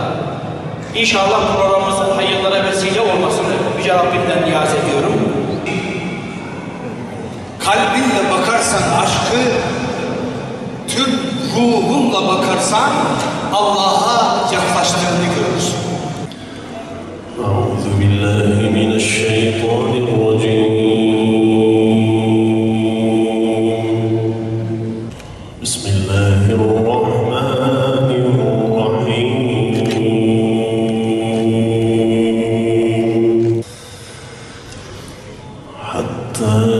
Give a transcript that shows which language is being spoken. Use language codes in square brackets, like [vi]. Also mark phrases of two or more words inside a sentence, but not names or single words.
[tr] İnşallah programımızın hayırlara vesile olmasını Yüce Rabbimden niyaz ediyorum. Kalbinle bakarsan aşkı, tüm ruhunla bakarsan Allah'a yaklaştığını görürsün. [ar] أعوذ بالله من الشيطان الرجيم بسم الله الرحمن الرحيم حتى